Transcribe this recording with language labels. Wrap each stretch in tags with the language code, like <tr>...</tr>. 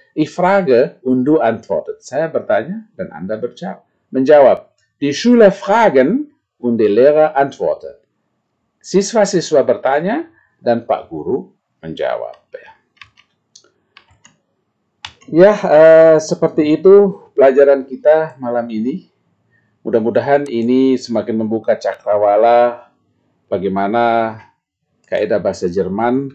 <de>Ich frage und du antwortet.</de> <id>Saya bertanya dan Anda menjawab.</id> <de>Die Schüler fragen und der Lehrer antwortet.</de> <id>Siswa-siswa bertanya dan Pak Guru menjawab. Ya, seperti itu pelajaran kita malam ini. Mudah-mudahan ini semakin membuka cakrawala bagaimana kaidah bahasa Jerman.</id>